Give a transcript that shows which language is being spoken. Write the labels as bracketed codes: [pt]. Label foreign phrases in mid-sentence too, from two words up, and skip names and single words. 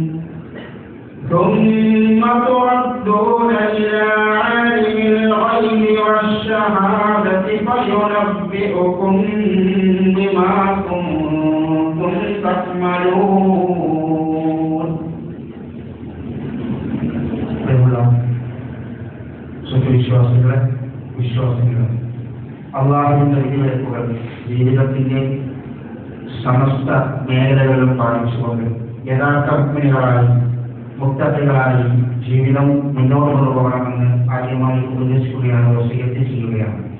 [ar] ثم تردون إلى عالم الغيب والشهادة فينبئكم بما كنتم تعملون. [ml] വിശ്വാസികളെ അല്ലാഹുവിന്റെ വിധിവിലക്കുകൾ ജീവിതത്തിന്റെ സമസ്ത മേഖലകളിലും പാലിച്ചുകൊണ്ട് യഥാർത്ഥ മുഅ്മിനുകളായി മുത്തഖികളായി ജീവിതം മുന്നോട്ട് കൊണ്ടുപോകണമെന്ന് ആദ്യമായി ഉപദേശിക്കുകയാണ്, വസിയത്ത് ചെയ്യുകയാണ്.